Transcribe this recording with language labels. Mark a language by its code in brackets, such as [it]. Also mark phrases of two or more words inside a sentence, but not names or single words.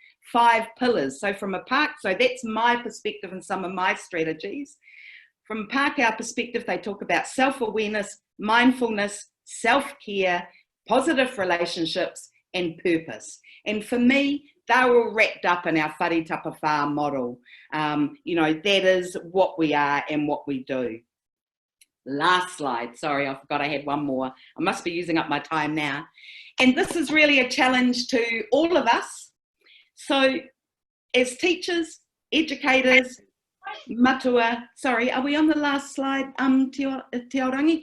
[en] 5 pillars. So from a park, so that's my perspective and some of my strategies. From a park hour perspective, they talk about self-awareness, mindfulness, self-care, positive relationships, and purpose. And for me, they're all wrapped up in our [mi] whare tapa whā [en] model. That is what we are and what we do. Last slide. Sorry, I forgot I had one more. I must be using up my time now. And this is really a challenge to all of us. So as teachers, educators, matua, sorry, are we on the last slide, Te Aorangi?